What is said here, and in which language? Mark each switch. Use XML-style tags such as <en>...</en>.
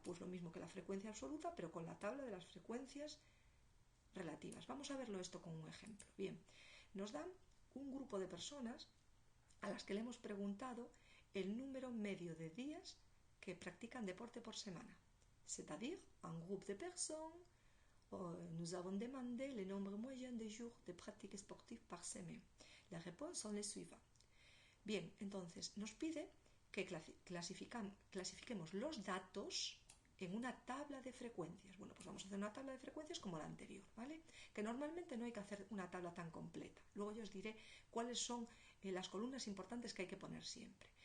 <es>Pues lo mismo que la frecuencia absoluta, pero con la tabla de las frecuencias relativas. Vamos a verlo esto con un ejemplo. Bien, nos dan un grupo de personas a las que le hemos preguntado el número medio de días que practican deporte por semana.</es> <fr>C'est-à-dire, un groupe de personnes, nous avons demandé le nombre moyen de jours de pratique sportive par semaine. Les réponses sont les suivantes.</fr> <es>Bien, entonces nos pide que clasifiquemos los datos en una tabla de frecuencias. Bueno, pues vamos a hacer una tabla de frecuencias como la anterior, ¿vale? Que normalmente no hay que hacer una tabla tan completa. Luego yo os diré cuáles son las columnas importantes que hay que poner siempre.</es>